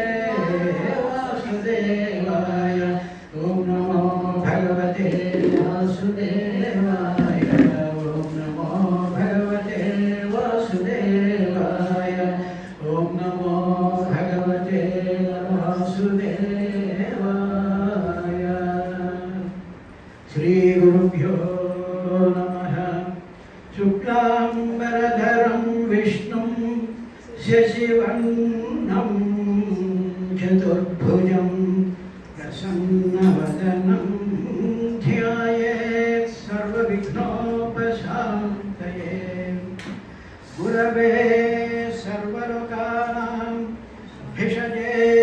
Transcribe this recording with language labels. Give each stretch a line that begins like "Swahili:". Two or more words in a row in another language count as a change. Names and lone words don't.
Sanskrit: వాసుదేవాయ ఓం నమో భగవతే వాసుదేవాయ ఓం నమో భగవతే వాసుదేవాయ ఓం నమో భగవతే వాసుదేవాయ శ్రీ గురుభ్యో నమః శుక్లాంబరధరం విష్ణుం శశివర్ణం చతుర్భుజం ప్రసన్నవదనం ధ్యాయేత్ సర్వవిఘ్నోపశాంతయే గురవే సర్వలోకానాం భిషజే